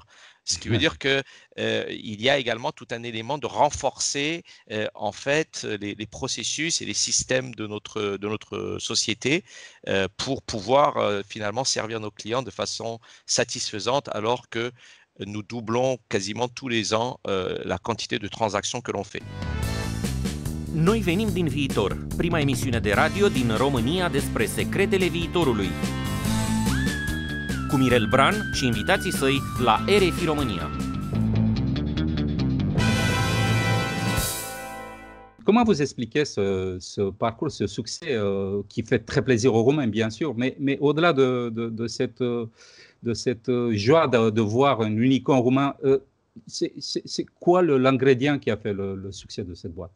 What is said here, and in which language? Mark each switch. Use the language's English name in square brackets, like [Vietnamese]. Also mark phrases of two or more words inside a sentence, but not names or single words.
[French] Ce qui veut dire qu'il y a également tout un élément de renforcer en fait les processus et les systèmes de notre société pour pouvoir finalement servir nos clients de façon satisfaisante, alors que nous doublons quasiment tous les ans la quantité de transactions que l'on fait. [Romanian] Noi venim din viitor, prima emisiune de radio din România despre secretele viitorului. Cu Mirel Bran și invitații săi la RFI România. [French] Comment vous expliquez ce parcours, ce succès qui fait très plaisir aux Romains, bien sûr, mais au-delà de cette joie de voir un unicorn roumain, c'est quoi l'ingrédient qui a fait le succès de cette boîte?